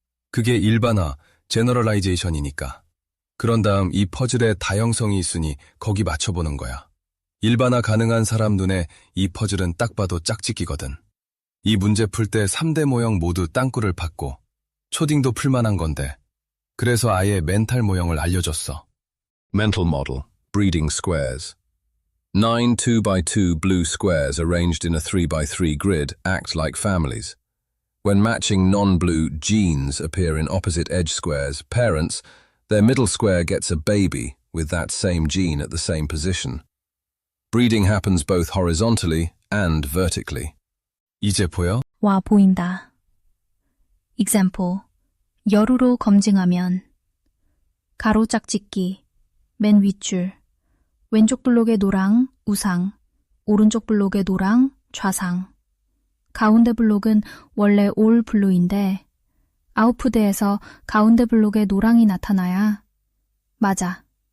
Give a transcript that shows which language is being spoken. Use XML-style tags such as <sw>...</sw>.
<ko>그게 일반화, 제너럴라이제이션이니까. 그런 다음 이 퍼즐에 다형성이 있으니 거기 맞춰보는 거야. 일반화 가능한 사람 눈에 이 퍼즐은 딱 봐도 짝짓기거든. 이 문제 풀 때 3대 모형 모두 땅굴을 팠고 초딩도 풀만한 건데 그래서 아예 멘탈 모형을 알려줬어.</ko> <en>Mental model, breeding squares. 9 2x2 blue squares arranged in a 3x3 grid act like families. When matching non-blue genes appear in opposite edge squares, parents, their middle square gets a baby with that same gene at the same position. Breeding happens both horizontally and vertically.</en> <ko>이제 보여? 와, 보인다. example, 열으로 검증하면 가로 짝짓기, 맨 윗줄, 왼쪽 블록의 노랑, 우상, 오른쪽 블록의 노랑, 좌상. 가운데 블록은 원래 올 블루인데 아웃풋에서 가운데 블록에 노랑이 나타나야 맞아.</ko>